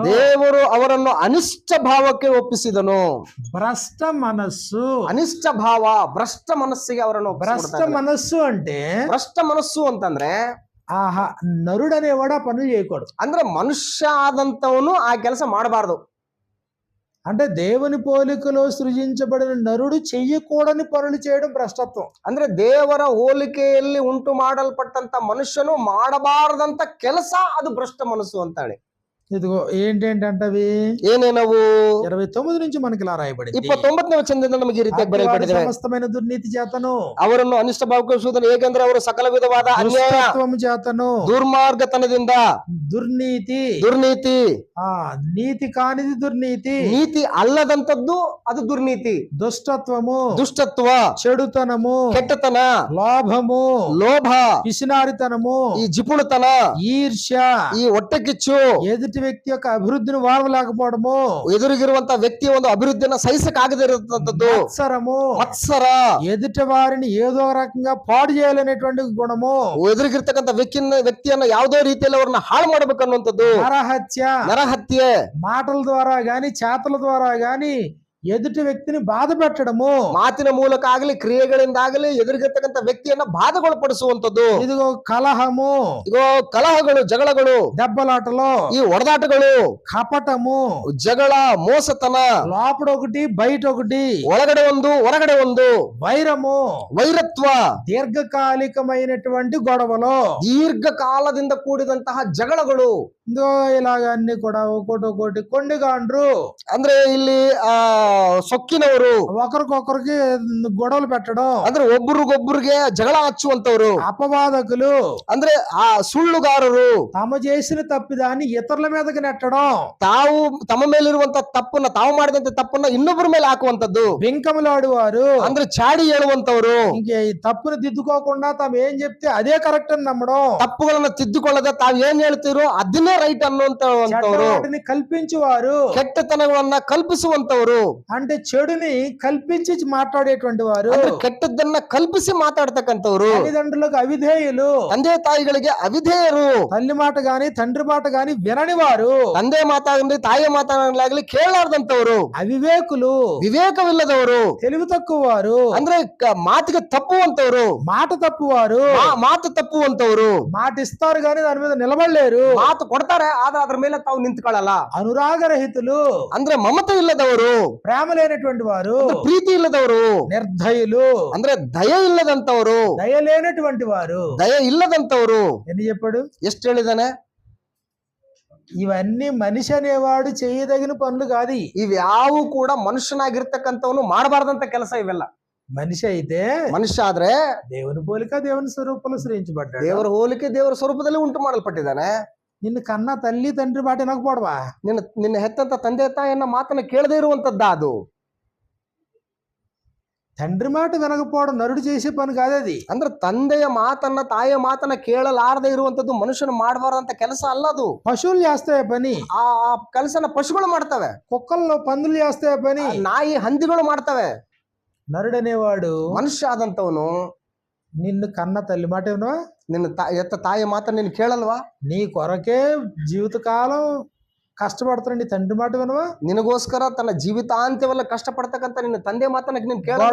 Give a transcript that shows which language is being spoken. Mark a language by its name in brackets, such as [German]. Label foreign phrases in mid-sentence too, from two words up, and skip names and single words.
[Kannada] ದೇವರು ಅವರನ್ನು ಅನಿಷ್ಟ ಭಾವಕ್ಕೆ ಒಪ್ಪಿಸಿದನು. [Telugu] భ్రష్ట మనస్సు, [Kannada] ಅನಿಷ್ಟ ಭಾವ, ಭ್ರಷ್ಟ ಮನಸ್ಸಿಗೆ ಅವರನ್ನು [Telugu] భ్రష్ట మనస్సు అంటే [Kannada] ಭ್ರಷ್ಟ ಮನಸ್ಸು ಅಂತಂದ್ರೆ [Telugu] నరుడు అనేవాడు ఆ పనులు చేయకూడదు. [Kannada] ಅಂದ್ರೆ ಮನುಷ್ಯ ಆದಂತವನು ಆ ಕೆಲಸ ಮಾಡಬಾರದು. [Telugu] అంటే దేవుని పోలికలో సృజించబడిన నరుడు చెయ్యకూడని పనులు చేయడం భ్రష్టత్వం. [Kannada] ಅಂದ್ರೆ ದೇವರ ಹೋಲಿಕೆಯಲ್ಲಿ ಉಂಟು ಮಾಡಲ್ಪಟ್ಟಂತ ಮನುಷ್ಯನು ಮಾಡಬಾರದಂತ ಕೆಲಸ ಅದು ಭ್ರಷ್ಟ ಮನಸ್ಸು ಅಂತಾಳೆ. [Telugu] ఇదిగో ఏంటంటవి [Kannada] ಏನೇನವು [Telugu] 29 నుంచి మనకి ఇలా రాయబడింది. [Kannada] 29ನೇ ವಚನದಿಂದ ನಮಗೆ ಈ ರೀತಿಯಾಗಿ ಬರೆಯಲ್ಪಟ್ಟಿದೆ. [Telugu] సమస్తమైన దుర్నీతి చేతను [Kannada] ಅವರನ್ನು ಅನಿಷ್ಟ ಭಾವಿಸುವುದನ್ನು ಹೇಗೆಂದ್ರೆ ಅವರು ಸಕಲ ವಿಧವಾದ ಅನ್ಯಾಯ [Telugu] చేతను, [Kannada] ದುರ್ಮಾರ್ಗತನದಿಂದ, [Telugu] దుర్నీతి నీతి కానిది దుర్నీతి, [Kannada] ನೀತಿ ಅಲ್ಲದಂತದ್ದು ಅದು ದುರ್ನೀತಿ, ದುಷ್ಟತ್ವ, [Telugu] చెడుతనము, [Kannada] ಕೆಟ್ಟತನ, [Telugu] లోభము, [Kannada] ಲೋಭ, [Telugu] పిసినారితనము, [Kannada] ಈ ಜಿಪುಣತನ, [Telugu] ఈర్ష్య, [Kannada] ಈ ಹೊಟ್ಟೆಕಿಚ್ಚು, [Telugu] ఎదుటి వ్యక్తి యొక్క అభివృద్ధిని వారలేకపోవడము, [Kannada] ಎದುರಿಗಿರುವಂತ ವ್ಯಕ್ತಿಯ ಒಂದು ಅಭಿವೃದ್ಧಿಯನ್ನ ಸಹಿಸಕ್ಕಾಗದೇ ಇರತಕ್ಕಂಥದ್ದು, ಮತ್ಸರ, [Telugu] ఎదుటి వారిని ఏదో రకంగా పాడు చేయాలనేటువంటి గుణము, [Kannada] ಎದುರಿಗಿರ್ತಕ್ಕಂಥ ವ್ಯಕ್ತಿಯನ್ನ ಯಾವುದೋ ರೀತಿಯಲ್ಲಿ ಅವ್ರನ್ನ ಹಾಳು ಮಾಡಬೇಕನ್ನುವಂಥದ್ದು, ನರಹತ್ಯೆ, [Telugu] మాటల ద్వారా గాని చేతల ద్వారా గాని ఎదుటి వ్యక్తిని బాధ పెట్టడము, [Kannada] ಮಾತಿನ ಮೂಲಕ ಆಗಲಿ ಕ್ರಿಯೆಗಳಿಂದಾಗಲಿ ಎದುರಿಗಿರ್ತಕ್ಕಂಥ ವ್ಯಕ್ತಿಯನ್ನ ಬಾಧೆಗೊಳಪಡಿಸುವಂತದ್ದು, [Telugu] ఇదిగో కలహము, [Kannada] ಇಗೋ ಕಲಹಗಳು, ಜಗಳಗಳು, [Telugu] దెబ్బలాటలు, [Kannada] ಈ ಹೊಡೆದಾಟಗಳು, [Telugu] కపటము, [Kannada] ಜಗಳ, ಮೋಸತನ, [Telugu] లోపల ఒకటి బయట ఒకటి, [Kannada] ಒಳಗಡೆ ಒಂದು ಹೊರಗಡೆ ಒಂದು, [Telugu] వైరము, [Kannada] ವೈರತ್ವ, [Telugu] దీర్ఘకాలికమైనటువంటి గొడవలు, [Kannada] ದೀರ್ಘಕಾಲದಿಂದ ಕೂಡಿದಂತಹ ಜಗಳಗಳು, [Telugu] ఇలాగ అన్ని కూడా ఒక్కోటి కొండిగాండ్రు, [Kannada] ಅಂದ್ರೆ ಇಲ್ಲಿ ಸೊಕ್ಕಿನವರು, [Telugu] ఒకరికొకరికి గొడవలు పెట్టడం, [Kannada] ಅಂದ್ರೆ ಒಬ್ರಿಗೊಬ್ರಿಗೆ ಜಗಳ ಹಚ್ಚುವಂತವ್ರು, [Telugu] అపవాదకులు, [Kannada] ಅಂದ್ರೆ ಆ ಸುಳ್ಳುಗಾರರು, [Telugu] తమ చేసిన తప్పిదాన్ని ఇతరుల మీదకి నెట్టడం, [Kannada] ತಾವು ತಮ್ಮ ಮೇಲಿರುವಂತ ತಪ್ಪನ್ನ, ತಾವು ಮಾಡಿದಂತ ತಪ್ಪನ್ನ ಇನ್ನೊಬ್ಬರ ಮೇಲೆ ಹಾಕುವಂತದ್ದು, [Telugu] బింకములాడువారు, [Kannada] ಅಂದ್ರೆ ಚಾಡಿ ಹೇಳುವಂತವ್ರು, [Telugu] ఇంక ఈ తప్పును దిద్దుకోకుండా తాము ఏం చెప్తే అదే కరెక్ట్ అని నమ్మడం, [Kannada] ತಪ್ಪುಗಳನ್ನ ತಿದ್ದುಕೊಳ್ಳದೆ ತಾವ್ ಏನ್ ಹೇಳ್ತಿರೋ ಅದನ್ನೇ ರೈಟ್ ಅನ್ನುವಂತವ್ರು, [Telugu] వాటిని కల్పించువారు, [Kannada] ಕೆಟ್ಟತನಗಳನ್ನ ಕಲ್ಪಿಸುವಂತವ್ರು, [Telugu] అంటే చెడుని కల్పించి మాట్లాడేటువంటి వారు, [Kannada] ಅಂದ್ರೆ ಕೆಟ್ಟದ್ದನ್ನ ಕಲ್ಪಿಸಿ ಮಾತಾಡ್ತಕ್ಕಂಥವ್ರು, [Telugu] తల్లిదండ్రులకు అవిధేయులు, [Kannada] ತಂದೆ ತಾಯಿಗಳಿಗೆ ಅವಿಧೇಯರು, [Telugu] తల్లి మాట గాని తండ్రి మాట గాని వినని వారు, [Kannada] ತಂದೆ ಮಾತಾಡಲಿ ತಾಯಿ ಮಾತಾಡಲಾಗ್ಲಿ ಕೇಳಲಾರ್ದಂತವ್ರು, [Telugu] అవివేకులు, [Kannada] ವಿವೇಕವಿಲ್ಲದವರು, [Telugu] తెలివి తక్కువ వారు, [Kannada] ಅಂದ್ರೆ ಮಾತಿಗೆ ತಪ್ಪುವಂತವ್ರು, [Telugu] మాట తప్పువారు, [Kannada] ಮಾತು ತಪ್ಪುವಂತವ್ರು, [Telugu] మాట ఇస్తారు గాని దాని మీద నిలబడలేరు, [Kannada] ಮಾತು ಕೊಡ್ತಾರೆ ಆದ್ರೆ ಅದ್ರ ಮೇಲೆ ತಾವು ನಿಂತ್ಕೊಳ್ಳಲ್ಲ, [Telugu] అనురాగరహితులు, [Kannada] ಅಂದ್ರೆ మమತೆ ಇಲ್ಲದವರು, [Telugu] ప్రేమ లేనటువంటి వారు, [Kannada] ಪ್ರೀತಿ ಇಲ್ಲದವರು, [Telugu] నిర్దయులు, [Kannada] ಅಂದ್ರೆ ದಯ ಇಲ್ಲದಂತವ್ರು, [Telugu] దయ లేనటువంటి వారు. [Kannada] ದಯ ಇಲ್ಲದಂತವ್ರು. [Telugu] ఎన్ని చెప్పాడు? [Kannada] ಎಷ್ಟು ಹೇಳಿದಾನೆ? [Telugu] ఇవన్నీ మనిషి అనేవాడు చేయదగిన పనులు కాదు. [Kannada] ಇವ್ಯಾವು ಕೂಡ ಮನುಷ್ಯನಾಗಿರ್ತಕ್ಕಂಥವನು ಮಾಡಬಾರ್ದಂತ ಕೆಲಸ ಇವೆಲ್ಲ. [Telugu] మనిషి అయితే [Kannada] ಮನುಷ್ಯ ಆದ್ರೆ [Telugu] దేవుని పోలిక దేవుని స్వరూపంలో సృజించబడ్డాడు. [Kannada] ದೇವರ ಹೋಲಿಕೆ ದೇವರ ಸ್ವರೂಪದಲ್ಲಿ ಉಂಟು ಮಾಡಲ್ಪಟ್ಟಿದ್ದಾನೆ. [Telugu] నిన్ను కన్న తల్లి తండ్రి మాట వినకపోవడవా? [Kannada] ನಿನ್ನ ಹೆತ್ತಂತ ತಂದೆ ತಾಯಿಯನ್ನ ಮಾತನ್ನ ಕೇಳದೇ ಇರುವಂತದ್ದ ಅದು. [Telugu] తండ్రి మాట వినకపోవడం నరుడు చేసే పని కాదు అది. [Kannada] ಅಂದ್ರೆ ತಂದೆಯ ಮಾತನ್ನ ತಾಯಿಯ ಮಾತನ್ನ ಕೇಳಲಾರದೆ ಇರುವಂತದ್ದು ಮನುಷ್ಯನು ಮಾಡಬಾರದಂತ ಕೆಲಸ ಅಲ್ಲ ಅದು. [Telugu] పశువులు చేస్తాయి పని, [Kannada] ಆ ಕೆಲಸನ ಪಶುಗಳು ಮಾಡ್ತವೆ. [Telugu] కుక్కల్లో పందులు చేస్తాయి పని, [Kannada] ನಾಯಿ ಹಂದಿಗಳು ಮಾಡ್ತವೆ. [Telugu] నరుడనేవాడు, [Kannada] ಮನುಷ್ಯ ಆದಂತವನು [Telugu] నిన్ను కన్న తల్లి మాట వినవా? [Kannada] ನಿನ್ನ ಎತ್ತ ತಾಯಿಯ ಮಾತನ್ನ ನೀನು ಕೇಳಲ್ವಾ? [Telugu] నీ కొరకే జీవితకాలం కష్టపడుతున్న నీ తండ్రి మాట వినవా? [Kannada] ನಿನಗೋಸ್ಕರ ತನ್ನ ಜೀವಿತಾಂತ್ಯವಲ್ಲ ಕಷ್ಟಪಡ್ತಕ್ಕಂತ ನಿನ್ನ ತಂದೆ ಮಾತನ್ನ ನೀನು ಕೇಳಲ್ವಾ?